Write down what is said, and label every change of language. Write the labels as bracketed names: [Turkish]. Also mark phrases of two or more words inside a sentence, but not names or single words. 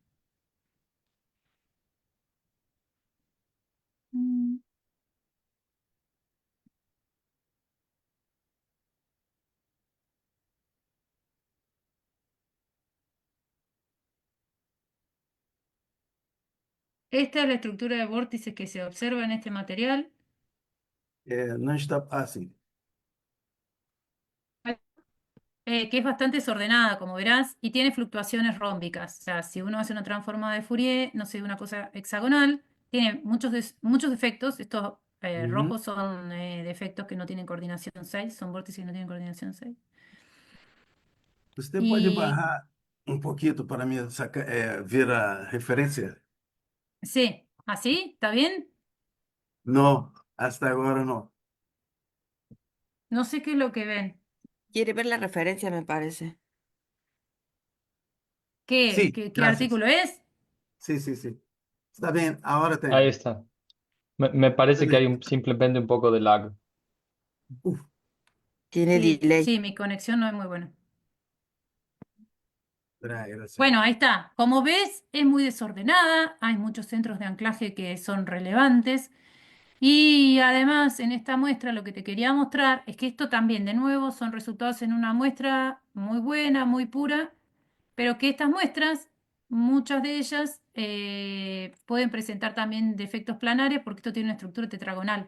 [Spanish] Mm. Esta es la estructura de vórtices que se observa en este material. [Portuguese] Não está assim. [Spanish] Que es bastante desordenada, como verás, y tiene fluctuaciones rómbicas. O sea, si uno hace una transformada de Fourier, no sé, una cosa hexagonal, tiene muchos defectos. Estos Uhum. rojos son defectos que no tienen coordinación 6, son vórtices que no tienen coordinación 6. [Portuguese] Você pode [Spanish] Y [Portuguese] barrar um pouquinho para mim ver a referência? [Spanish] sí, ¿así? ¿Está bien? [Portuguese] Não, hasta agora não. [Spanish] No sé qué es lo que ven. Quiere ver la referencia, me parece. ¿Qué, [Portuguese] Sim, [Spanish] qué [Portuguese] graças. [Spanish] artículo es? [Portuguese] Sim, sim, sim. Está bem, agora [Spanish] Ahí [Portuguese] tenho. [Spanish] está. Me parece que hay Excelente. simplemente un poco de lag. Uf, Tiene Sí, delay. sí, mi conexión no es muy buena. [Portuguese] graças. [Spanish] Bueno, ahí está. Como ves, es muy desordenada, hay muchos centros de anclaje que son relevantes y además en esta muestra lo que te quería mostrar es que esto también, de nuevo, son resultados en una muestra muy buena, muy pura, pero que estas muestras, muchas de ellas pueden presentar también defectos planares porque esto tiene una estructura tetragonal.